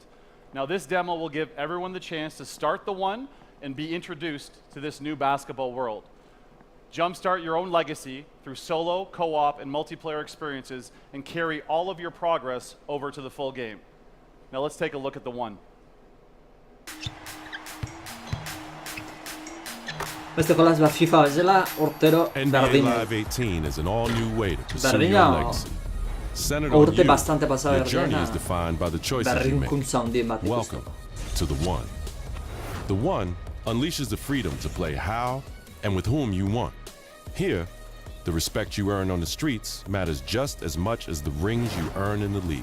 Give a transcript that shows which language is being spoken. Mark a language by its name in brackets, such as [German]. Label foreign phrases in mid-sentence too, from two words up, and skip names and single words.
[English] Now, this demo will give everyone the chance to start the one and be introduced to this new basketball world. Jumpstart your own legacy through solo, co-op, and multiplayer experiences and carry all of your progress over to the full game. Now, let's take a look at the one. [Basque] Beste jolaz bat FIFA bezala urtero [English] NBA Live 18 is an all-new way to pursue your legacy. Centered on you, your journey is defined by the choices you make. Welcome to the One. The One unleashes the freedom to play how and with whom you want. Here, the respect you earn on the streets matters just as much as the rings you earn in the league.